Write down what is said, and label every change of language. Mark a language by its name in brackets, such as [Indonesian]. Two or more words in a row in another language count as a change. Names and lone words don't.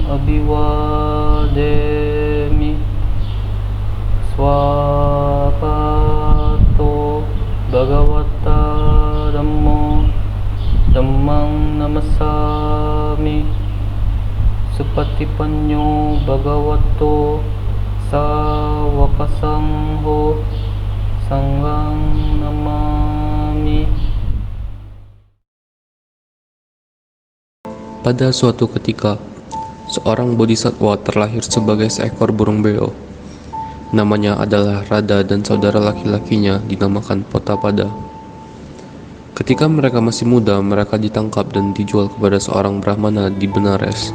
[Pali] Abhivademi Swapato Bhagavata Dhammo Dhammang Namasami Supatipanno Bhagavato Sawakasangho Sanghang Namami. [Indonesian] Pada suatu ketika, seorang bodhisatwa terlahir sebagai seekor burung beo. Namanya adalah Radha dan saudara laki-lakinya dinamakan Potapada. Ketika mereka masih muda, mereka ditangkap dan dijual kepada seorang Brahmana di Benares.